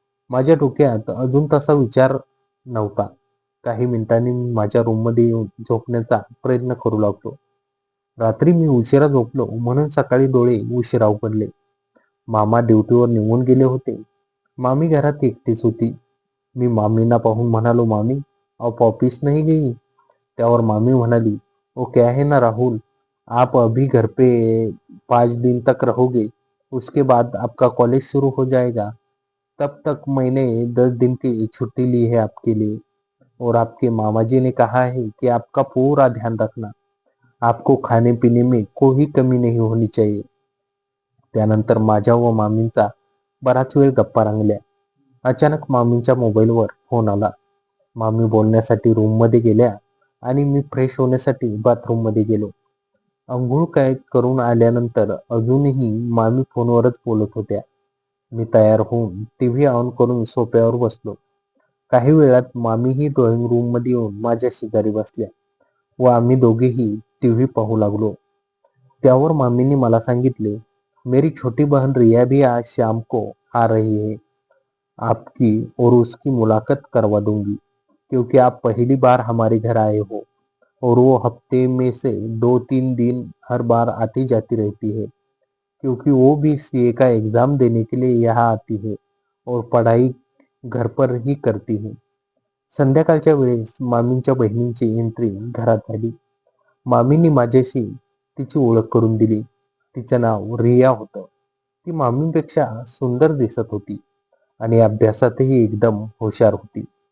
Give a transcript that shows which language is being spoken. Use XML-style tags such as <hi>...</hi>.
<mr>माझ्या डोक्यात अजून तसा विचार नव्हता. काही मिनिटांनी मी माझ्या रूममध्ये येऊन झोपण्याचा प्रयत्न करू लागलो. रात्री मी उशिरा झोपलो म्हणून सकाळी डोळे उशिरा उघडले. मामा ड्युटीवर निघून गेले होते. मामी घरात एकटीच होती. मी मामींना पाहून म्हणालो, मामी,</mr> <hi>आप ऑफिस नहीं गई?</hi> <mr>त्यावर मामी म्हणाली,</mr> <hi>वो क्या है ना राहुल, आप अभी घर पे 5 दिन तक रहोगे, उसके बाद आपका कॉलेज शुरू हो जाएगा. तब तक मैंने 10 दिन की छुट्टी ली है आपके लिए, और आपके मामा जी ने कहा है कि आपका पूरा ध्यान रखना. आपको खाने पीने में कोई कमी नहीं होनी चाहिए.</hi> <mr>त्यानंतर माझ्या व मामींचा बराच वेळ गप्पा रंगल्या. अचानक मामींच्या मोबाईलवर फोन आला. मामी बोलण्यासाठी रूममध्ये गेल्या आणि मी फ्रेश होण्यासाठी बाथरूममध्ये गेलो. अंघोळ काय करून आल्यानंतर अजूनही मामी फोनवरच बोलत होत्या. मी तयार होऊन टीव्ही ऑन करून सोफ्यावर बसलो. काही वेळात मामीही ड्रॉइंग रूममध्ये येऊन माझ्या शेजारी बसल्या व आम्ही दोघेही टीव्ही पाहू लागलो. त्यावर मामींनी मला सांगितले,</mr> <hi>मेरी छोटी बहन रिया भी आज शाम को आ रही है. आपकी और उसकी मुलाकात करवा दूंगी, क्योंकि आप पहली बार हमारे घर आए हो और वो हफ्ते में से 2-3 दिन हर बार आती जाती रहती है, क्योंकि वो भी सीए का एग्जाम देने के लिए यहाँ आती है और पढ़ाई घर पर ही करती है.</hi> <mr>संध्याकाळच्या वेळेस मामींच्या बहिणींची एंट्री घरात झाली. मामींनी माझ्याशी तिची ओळख करून दिली. तिचं नाव रिया होतं. ती मामींपेक्षा सुंदर दिसत होती आणि अभ्यासातही एकदम हुशार होती.</mr>